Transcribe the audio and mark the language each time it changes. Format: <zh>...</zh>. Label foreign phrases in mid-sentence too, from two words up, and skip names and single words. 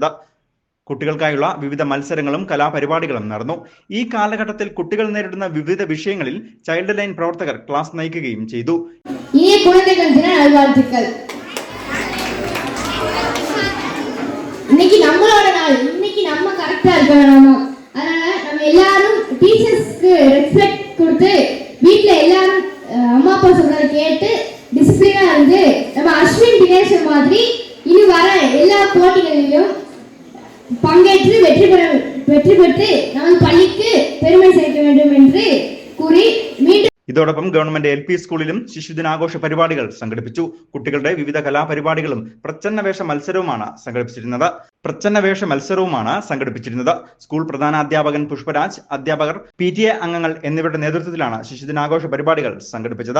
<ml>കുട്ടികൾക്കായുള്ള വിവിധ മത്സരങ്ങളും കലാപരിപാടികളും നടന്നു. ഈ കാലഘട്ടത്തിൽ കുട്ടികൾ നേരിടുന്ന വിവിധ വിഷയങ്ങളിൽ ചൈൽഡ് ലൈൻ പ്രവർത്തകർ ക്ലാസ് നയിക്കുകയും ചെയ്തു.</ml> <ta>இன்னைக்கு நம்மளோட நாள், இன்னைக்கு நம்ம கரெக்டா இருக்க வேணாமா? அதனால நம்ம எல்லாரும்</ta> <en>teachers respect</en> <ta>கொடுத்து வீட்ல எல்லாரும் அம்மா அப்பா சொல்றத கேட்டு டிசிப்ளினா இருந்து நம்ம அஸ்வின் தினேஷ் மாதிரி இனி வர எல்லா போட்டிகளிலும் பங்கேற்று வெற்றி பெற்று நம்ம பள்ளிக்கு பெருமை சேர்க்க வேண்டும் என்று கூறி மீண்டும்</ta> <ml>ഇതോടൊപ്പം ഗവൺമെന്റ് LP സ്കൂളിലും ശിശുദിനാഘോഷ പരിപാടികൾ സംഘടിപ്പിച്ചു. കുട്ടികളുടെ വിവിധ കലാപരിപാടികളും പ്രച്ഛന്നവേഷ മത്സരവുമാണ് സംഘടിപ്പിച്ചിരുന്നത്. സ്കൂൾ പ്രധാനാധ്യാപകൻ പുഷ്പരാജ്, അധ്യാപകർ, PTA അംഗങ്ങൾ എന്നിവരുടെ നേതൃത്വത്തിലാണ് ശിശുദിനാഘോഷ പരിപാടികൾ സംഘടിപ്പിച്ചത്.</ml>